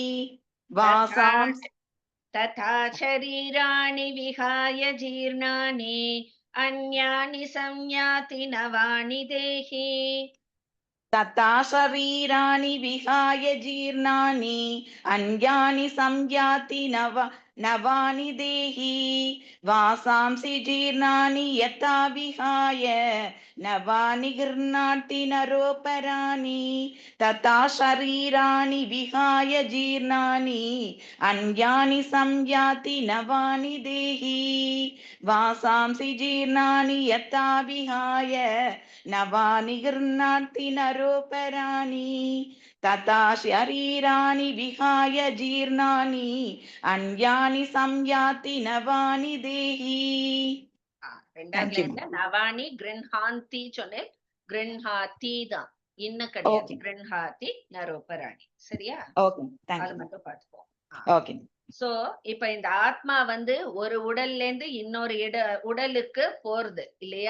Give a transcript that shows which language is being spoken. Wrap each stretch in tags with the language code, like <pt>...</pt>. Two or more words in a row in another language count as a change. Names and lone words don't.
<sa>तथा शरीराणि विहाय जीर्णानि अन्यानि संयाति नवानि देही. तथा शरीराणि विहाय जीर्णानि अन्यानि संयाति नवानि देहि वासांसि जीर्णानि यथा विहाय नवानि गृह्णाति नरोपराणि तथा शरीराणि विहाय जीर्णानि अन्यानि संयाति नवानि देहि वासांसि जीर्णानि यथा विहाय नवानि गृह्णाति नरोपराणि तथा शरीराणि विहाय जीर्णानि अन्यानि संयाति नवानि देहि.</sa> <ta>ரெண்டாவதுல</ta> <en>you,</en> <ta>இருந்து</ta> <sa>नवानि गृह्णाति</sa> <ta>சொன்னேன். கிருஹாதி தான், இன்னும் கிடையாது.</ta> <en>Okay.</en> <sa>गृह्णाति नरोऽपराणि. சரியா?</sa> <en>Okay, thank</en> <ta>அது</ta> <en>you.</en> <ta>மட்டும் பார்த்துப்போம்.</ta> <en>Okay.</en> <ta>சோ இப்ப இந்த ஆத்மா வந்து ஒரு உடல்ல இருந்து இன்னொரு உடலுக்கு போறது இல்லையா?</ta>